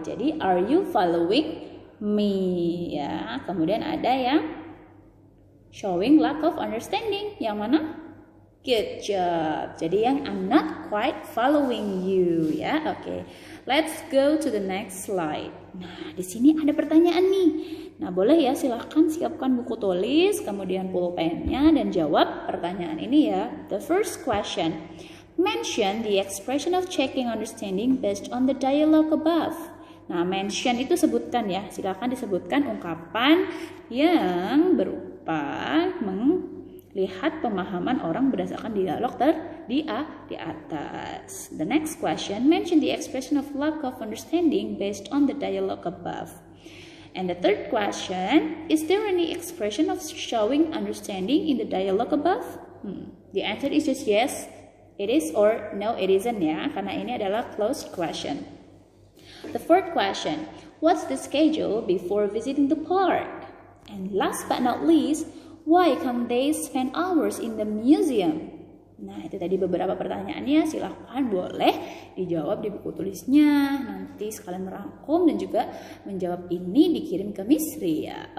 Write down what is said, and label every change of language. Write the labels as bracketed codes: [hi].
[en] Jadi, are you following me? [id] Ya, kemudian ada yang showing lack of understanding. Yang mana? [en] Good job. [id] Jadi yang [en] I'm not quite following you ya. Oke. Let's go to the next slide. [id] Nah, di sini ada pertanyaan nih. Nah, boleh ya silahkan siapkan buku tulis, kemudian pulpennya dan jawab pertanyaan ini ya. [en] The first question. Mention the expression of checking understanding based on the dialogue above. [id] Nah, mention itu sebutkan ya. Silakan disebutkan ungkapan yang berupa lihat pemahaman orang berdasarkan dialog di atas. [en] The next question, mention the expression of lack of understanding based on the dialogue above. And the third question, is there any expression of showing understanding in the dialogue above? The answer is just yes, it is, or no, it isn't ya, [id] karena ini adalah [en] closed question. The fourth question, what's the schedule before visiting the park? And last but not least, why can't they spend hours in the museum? [id] Nah, itu tadi beberapa pertanyaannya. Silahkan boleh dijawab di buku tulisnya. Nanti sekalian merangkum dan juga menjawab ini dikirim ke Miss Ria.